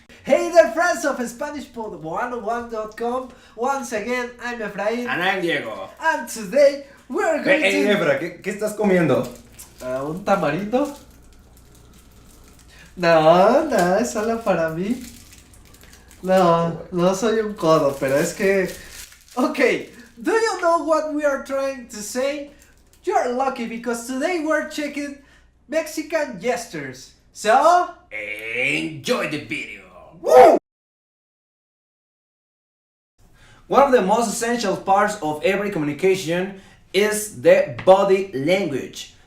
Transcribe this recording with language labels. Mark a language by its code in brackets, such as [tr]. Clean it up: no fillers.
[en] Hey there, friends of SpanishPod101.com. Once again, I'm Efraín. And I'm Diego. And today we're going to... [es] Hey, Efra, ¿qué estás comiendo? ¿Un tamarito? No, es solo para mí. No soy un codo, pero es que... [en] Okay, do you know what we are trying to say? You're lucky because today we're checking Mexican gestures. So... Enjoy the video. Woo! One of the most essential parts of every communication is the body language.